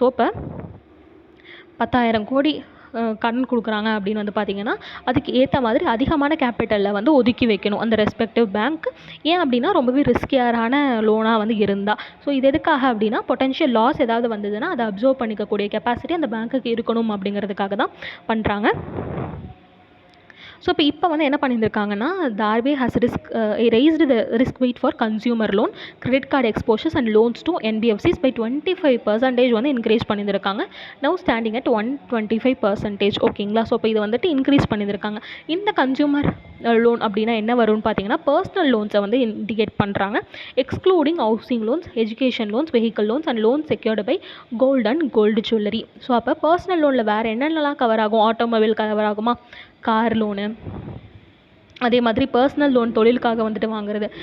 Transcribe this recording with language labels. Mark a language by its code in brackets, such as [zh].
[ta] So இப்போ 10,000 கோடி கடன் கொடுக்குறாங்க அப்படின்னு வந்து பார்த்திங்கன்னா அதுக்கு ஏற்ற மாதிரி அதிகமான கேபிட்டலில் வந்து ஒதுக்கி வைக்கணும் அந்த ரெஸ்பெக்டிவ் பேங்க். ஏன் அப்படின்னா ரொம்பவே ரிஸ்கியரான லோனாக வந்து இருந்தால். ஸோ இது எதுக்காக அப்படின்னா பொட்டன்ஷியல் லாஸ் ஏதாவது வந்ததுன்னா அதை அப்சர்வ் பண்ணிக்கக்கூடிய கெப்பாசிட்டி அந்த பேங்க்குக்கு இருக்கணும் அப்படிங்கிறதுக்காக தான் பண்ணுறாங்க. ஸோ இப்போ வந்து என்ன பண்ணியிருக்காங்கன்னா, [en] the RBI has raised the risk weight for consumer loan, credit card exposures and loans to NBFCs by 25% [ta] வந்து இன்க்ரீஸ் பண்ணியிருக்காங்க. [en] Now standing at 125%. [ta] ஓகேங்களா, ஸோ இப்போ இதை வந்துட்டு இன்க்ரீஸ் பண்ணியிருக்காங்க. இந்த கன்சியூமர் லோன் அப்படின்னா என்ன வரும்னு பார்த்தீங்கன்னா, பர்சனல் லோன்ஸை வந்து இண்டிகேட் பண்ணுறாங்க. [en] Excluding housing loans, education loans, vehicle loans and loan secured by gold and gold jewellery. [ta] So அப்போ பர்சனல் லோனில் வேறு என்னென்னலாம் கவர் ஆகும், ஆட்டோமொபைல் கவர் ஆகுமா, கார் லோனு, அதே மாதிரி பர்சனல் லோன் தொழிலுக்காக வந்துட்டு வாங்குறது.